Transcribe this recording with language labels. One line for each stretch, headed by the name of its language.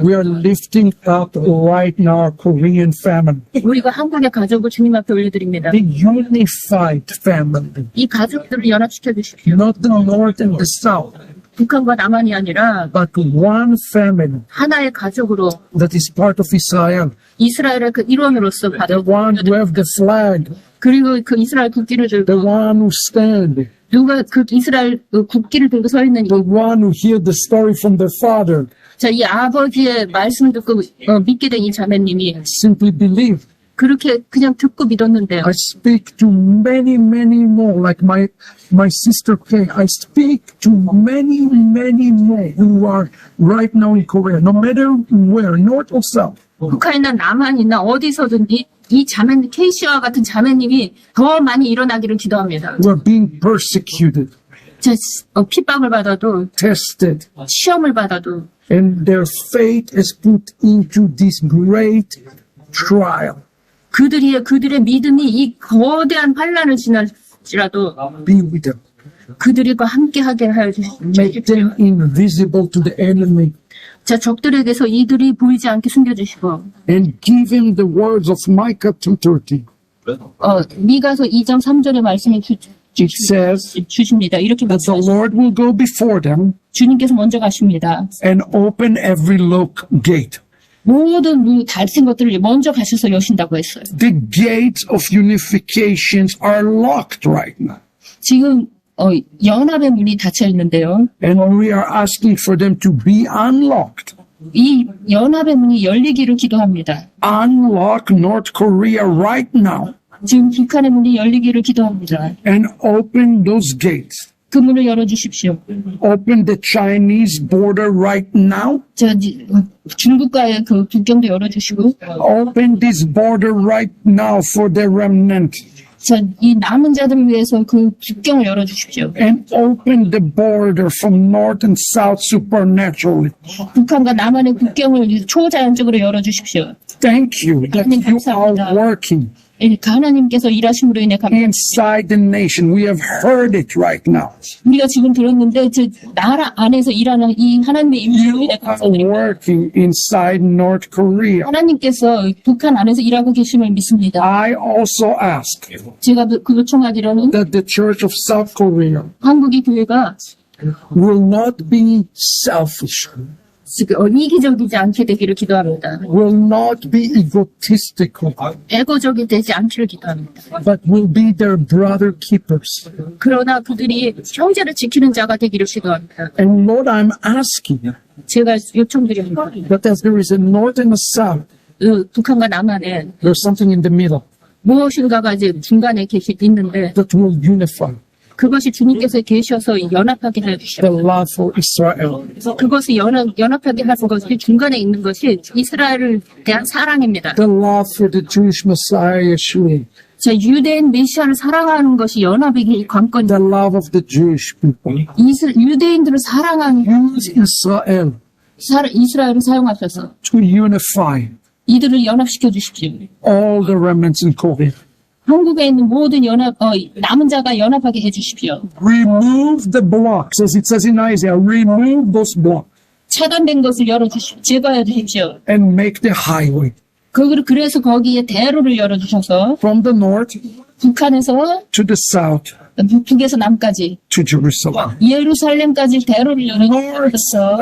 English: we are lifting up right now our Korean family,
Korean: 우리가 한국의 가족을 주님 앞에 올려드립니다.
English: the unified family,
Korean: 이 가족들을 연합시켜 주십시오.
English: not the North and the South,
Korean: 북한과 남한이 아니라
English: but one family
Korean: 하나의 가족으로
English: that is part of Israel,
Korean: 이스라엘의 그 일원으로서
English: the
Korean: 받아
English: one who have the flag,
Korean: 그리고 그 이스라엘 국기를
English: the
Korean: 들고
English: one who stand,
Korean: 누가 그 이스라엘 그 국기를 들고 서 있는
English: the one who hear the story from their father,
Korean: 이 아버지의 말씀을 듣고 믿게 된 이 자매님이
English: simply believe.
Korean: 그렇게 그냥 듣고 믿었는데요.
English: I speak to many, many more, like my sister Kay. I speak to many, many more who are right now in Korea, no matter where, north or south.
Korean: 북한이나 남한이나 어디서든 이 자매님 케이씨와 같은 자매님이 더 많이 일어나기를 기도합니다.
English: Who are being persecuted,
Korean: 핍박을 받아도
English: tested,
Korean: 시험을 받아도
English: and their faith is put into this great trial.
Korean: 그들의 믿음이 이 거대한 환란을 지날지라도
English: Be with them.
Korean: 그들과 함께하게 하여 주십시오.
English: Make them invisible to the enemy,
Korean: 적들에게서 이들이 보이지 않게 숨겨주시고
English: and give him the words of Micah 2:30.
Korean: 미가서 2장 3절의 말씀을
English: It says
Korean: 주십니다. 이렇게
English: that the
Korean: 말씀하십니다.
English: Lord will go before them
Korean: 주님께서 먼저 가십니다.
English: and open every lock gate.
Korean: 모든 닫힌 것들을 먼저 가셔서 여신다고 했어요.
English: The gates of unifications are locked right now.
Korean: 지금 연합의 문이 닫혀 있는데요.
English: And we are asking for them to be unlocked.
Korean: 이 연합의 문이 열리기를 기도합니다.
English: Unlock North Korea right now
Korean: 지금 북한의 문이 열리기를 기도합니다.
English: and open those gates.
Korean: 그 문을 열어주십시오.
English: Open the Chinese border right now.
Korean: 중국과의 그 국경도 열어주시고
English: Open this border right now for the remnant.
Korean: 이 남은 자들을 위해서 그 국경을 열어주십시오.
English: And open the border from north and south supernaturally.
Korean: 북한과 남한의 국경을 초자연적으로 열어주십시오.
English: Thank you that you are working
Korean: 하나님께서 일하심으로 인해
English: inside the nation. We have heard it right now.
Korean: 우리가 지금 들었는데 나라 안에서 일하는 이 하나님의 일으로 인해 감사드립니다.
English: working inside North Korea.
Korean: 하나님께서 북한 안에서 일하고 계심을 믿습니다.
English: I also ask
Korean: 제가 그 요청하기로는
English: that the Church of South Korea
Korean: 한국의 교회가
English: will not be selfish,
Korean: 이기적이지 않게 되기를 기도합니다.
English: will not be egotistical,
Korean: 애고적이 되지 않기를 기도합니다.
English: but will be their brother keepers.
Korean: 그러나 그들이 형제를 지키는 자가 되기를 기도합니다.
English: And Lord, I'm asking
Korean: 제가 요청드립니다.
English: that as there is a north and a south,
Korean: 북한과 남한에
English: there's something in the middle
Korean: 무엇인가가 이제 중간에 있는데
English: that will unify
Korean: 그것이 주님께서 계셔서 연합하게
English: the
Korean: 해주시오.
English: love for Israel.
Korean: 그것을 연합하게 하는 것이 중간에 있는 것이 이스라엘을 대한 사랑입니다.
English: The love for the Jewish Messiah Yeshua.
Korean: 유대인 메시아를 사랑하는 것이 연합의 관건입니다.
English: The love of the Jewish people.
Korean: 유대인들을 사랑하는
English: Use Israel
Korean: 이스라엘을 사용하셔서
English: to unify
Korean: 이들을 연합시켜 주십시오.
English: all the remnants in Korea.
Korean: 한국에 있는 모든 남은 자가 연합하게 해주십시오.
English: Remove the blocks, as it says in Isaiah. Remove those blocks
Korean: 차단된 것을 열어주십시오. 제거해 주십시오.
English: and make the highway
Korean: 그래서 거기에 대로를 열어주셔서
English: from the north
Korean: 북한에서
English: to the south
Korean: 북에서 남까지
English: to Jerusalem.
Korean: 예루살렘까지 대로를
English: North,
Korean: 열어주셔서